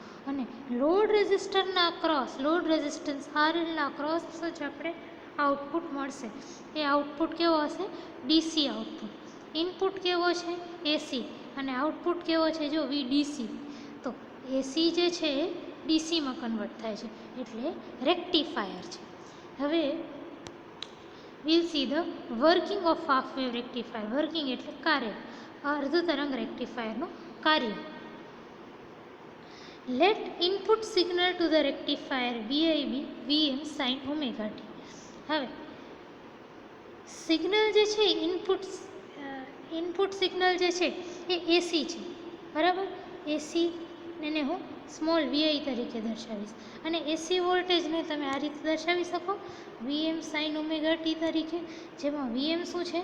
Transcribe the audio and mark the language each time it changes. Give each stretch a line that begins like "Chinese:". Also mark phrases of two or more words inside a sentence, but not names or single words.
Gujarati: અને
English: load resistorના
Gujarati: અક્રોસ,
English: load resistance
Gujarati: RLના અક્રોસ જ આપણે આઉટપુટ મળશે. એ આઉટપુટ કેવો હશે?
English: DC output.
Gujarati: ઇનપુટ કેવો છે? એસી અને આઉટપુટ કેવો છે? જો VDC. તો એસી જે છે એ ડીસીમાં કન્વર્ટ થાય છે એટલે રેક્ટિફાયર છે.
English: હવે we'll see the working of half wave rectifier.
Gujarati: વર્કિંગ એટલે કાર્ય, અર્ધ તરંગ રેક્ટિફાયરનું કાર્ય.
English: Let input signal to the rectifier VIB Vm sin omega t.
Gujarati: હવે સિગ્નલ જે છે
English: input signal
Gujarati: જે છે એ એસી છે, બરાબર? એસી એને હું સ્મોલ વીઆઈ તરીકે દર્શાવીશ અને
English: AC voltageને
Gujarati: તમે આ રીતે દર્શાવી શકો
English: Vm sine omega t
Gujarati: તરીકે, જેમાં વીએમ શું છે?